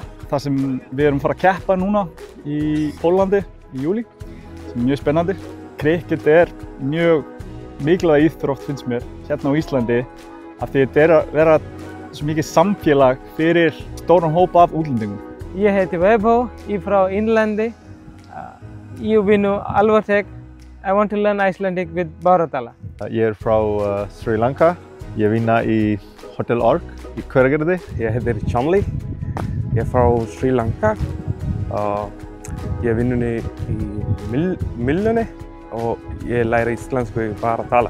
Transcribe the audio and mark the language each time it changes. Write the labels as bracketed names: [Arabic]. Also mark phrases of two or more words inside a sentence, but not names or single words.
[Icelandic] Það sem við erum að fara að keppa núna í Póllandi í júlí, sem er mjög spennandi. Cricket er mjög mikilvæg íþrótt finnst mér hérna á Íslandi af því þetta er að vera svo mikið samfélag fyrir stóran hóp af útlendingum. Ég heiti Vaibhav, ég er frá Innlandi. Ég vinnu Alvartek. [English] I want to learn Icelandic with Báratala. [Icelandic] Ég er frá Sri Lanka. Ég vinna í Hotel Ork í Hveragerði. Ég heitir Chanli. Ég er frá Sri Lanka. Ég vinnu í Millunni og ég læri íslensku í Báratala.